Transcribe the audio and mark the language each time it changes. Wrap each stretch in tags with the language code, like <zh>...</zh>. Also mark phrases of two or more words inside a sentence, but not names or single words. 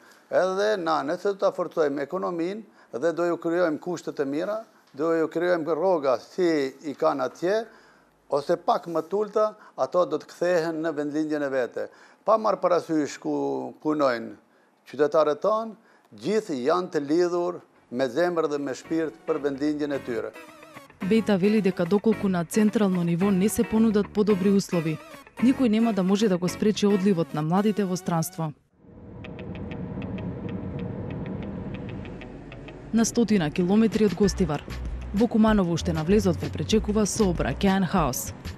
<sq>Edhe na, nëse do ta forcojmë ekonominë dhe do ju krijojmë kushte të mira, do ju krijojmë rroga si i kanë atje, ose pak më të ulta, ato do të kthehen në vendlindjen e vete. Pa marrë parasysh ku punojnë qytetarët tonë, gjithë janë të lidhur me zemër dhe me shpirt për vendlindjen e tyre.</sq> <mk>Бејта вели дека доколку на централно ниво не се понудат подобри услови, никој нема да може да го спречи одливот на младите во странство. На 100 километри од Гостивар, во Куманово уште на влезот ве пречекува сообраќаен хаос.</mk>